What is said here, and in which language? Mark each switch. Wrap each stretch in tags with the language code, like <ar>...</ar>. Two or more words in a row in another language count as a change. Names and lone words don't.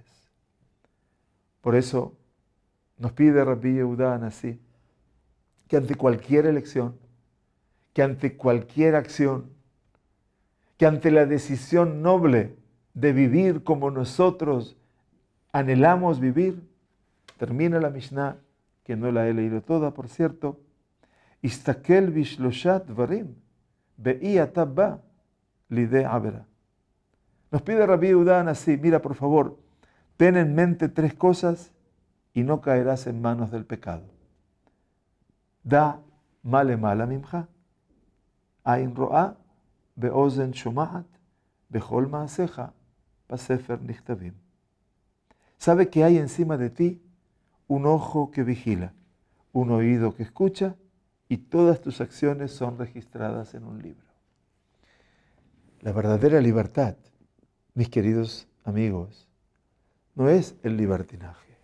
<es>Por eso nos pide Rabbi Yehuda Anasí que ante cualquier elección, que ante cualquier acción, que ante la decisión noble de vivir como nosotros anhelamos vivir, termina la Mishnah, que no la he leído toda, por cierto,</es> <he>הסתכל בשלושה דברים ואין אתה בא לידי עבירה.</he> <es>Nos pide Rabbi Yehuda Anasí, mira por favor, ten en mente 3 cosas y no caerás en manos del pecado.</es> <he>דע מה למעלה ממך עין רואה ואוזן שומעת וכל מעשיך בספר נכתבים.</he> <es>Sabe que hay encima de ti un ojo que vigila, un oído que escucha y todas tus acciones son registradas en un libro. La verdadera libertad, mis queridos amigos, no es el libertinaje.</es>